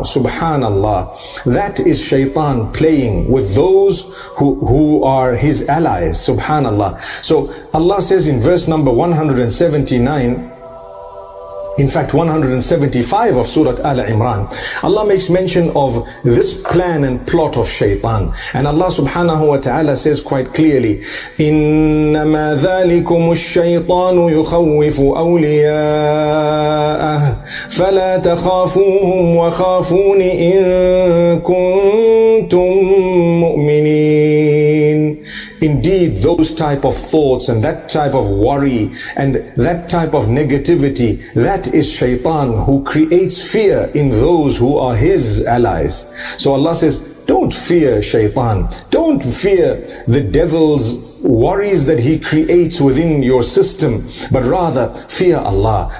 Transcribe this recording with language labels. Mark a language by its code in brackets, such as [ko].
[en] Subhanallah. That is shaitan playing with those who are his allies. Subhanallah. So Allah says in verse number 179, in fact 175 of Surah Al-Imran, Allah makes mention of this plan and plot of shaitan. And Allah subhanahu wa ta'ala says quite clearly, [ar] إِنَّمَا ذَلِكُمُ الشَّيْطَانُ يُخَوِّفُ أَوْلِيَاءَهُ فَلَا تَخَافُوهُمْ وَخَافُونِ إِن كُنتُم مُؤْمِنِينَ. [en] Indeed, those type of thoughts and that type of worry and that type of negativity, that is shaitan who creates fear in those who are his allies. So Allah says, don't fear shaitan. Don't fear the devil's worries that he creates within your system, but rather fear Allah.